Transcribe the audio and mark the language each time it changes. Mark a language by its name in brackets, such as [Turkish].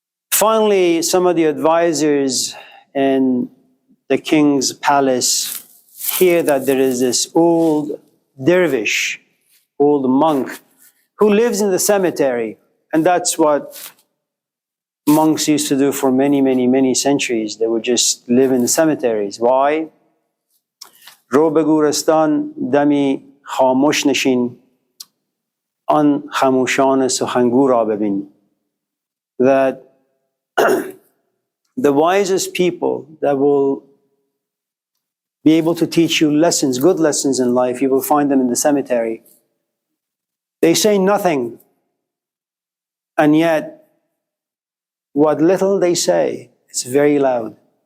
[English] Finally, some of the advisors in the king's palace hear that there is this old dervish, old monk, who lives in the cemetery. And that's what monks used to do for many centuries. They would just live in the cemeteries. Why? [Persian] رو به گورستان دمی خاموش نشین آن خموشان سخنگو را ببین. [English] That the wisest people that will be able to teach you lessons, good lessons in life, you will find them in the cemetery. They say nothing, and yet what little they say is very loud.